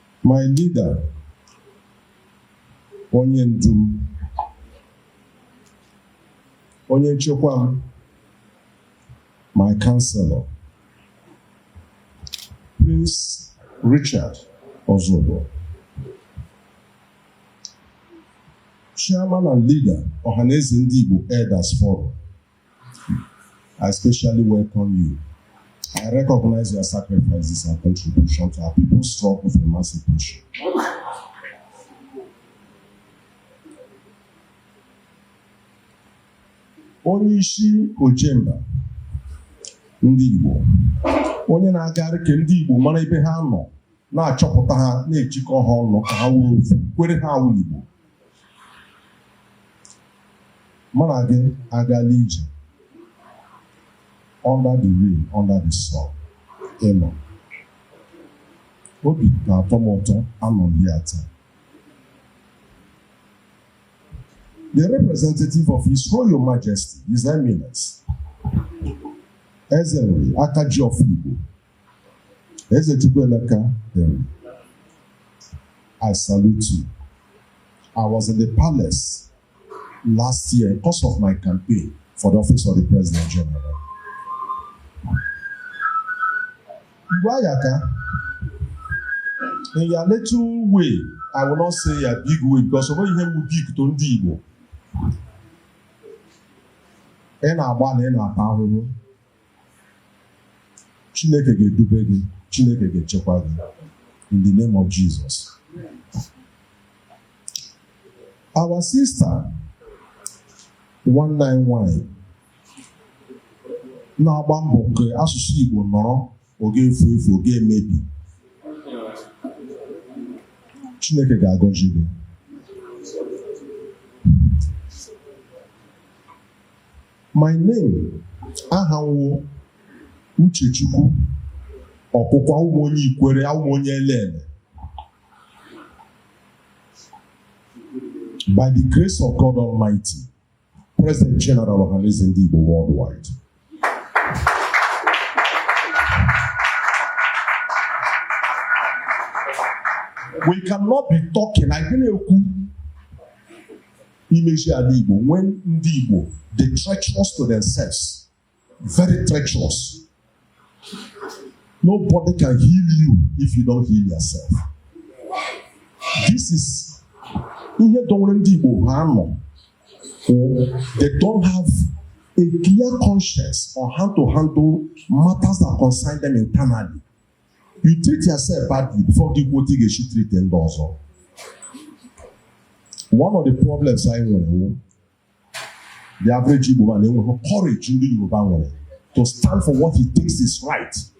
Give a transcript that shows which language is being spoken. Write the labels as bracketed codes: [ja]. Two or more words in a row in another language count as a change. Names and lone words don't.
[en] My leader, [ig] onye ndum, onye nchekwa m, [en] my counselor, Prince Richard Ozobo, Chairman and leader of NZUKO IGBO Elders Forum, I especially welcome you. I recognize your sacrifices and contribution to our people's struggle for emancipation. [ig] Onyeisi Ojemba ndị Igbo, onye na-agagharị ka ndị Igbo mara ebe ha nọ, na-achọpụta ha, na-ejikọ ha ọnụ ka ha wuru ofu, kwere ha awụ Igbo. Mana gị agala ije [en] under the rain, under the sun. Amen. [ig] Obi na-atọ m ụtọ anọghị ya taa. [en] The representative of His Royal Majesty, His Eminence, Ezenwe Akaji of Igbo, Ezetukweleka Deri, I salute you. I was in the palace last year because of my campaign for the office of the President General. Wayaka, in your little way, I will not say a big way because of what you have big to Igbo. [ig] Ena abana ena atahuru. Chineke ga-edube gị, Chineke ga-echekwa gị. [en] In the name of Jesus. Our sister, 191, [ig] na-agba mbọ nke asụsụ Igbo nọrọ oge efu oge emebi. Chineke ga-agọzi gị. [en] My name, [ig] Ahanwo Uche Okwukwu, ụmụ onye Ikwere, ụmụ onye Elele. [en] By the grace of God Almighty, President General of NZUKO IGBO worldwide. We cannot be talking. I didn't image Igbo when [ig] ndị Igbo, [en] they treacherous to themselves, very treacherous. Nobody can heal you if you don't heal yourself. This is [ig] ihe dọwere ndị Igbo ha nọ. [en] They don't have a clear conscience on how to handle matters that concern them internally. You treat yourself badly before the Igbo treat them also. One of the problems I know, the average Igbo man, they will have courage in the Yoruba way to stand for what he thinks is right.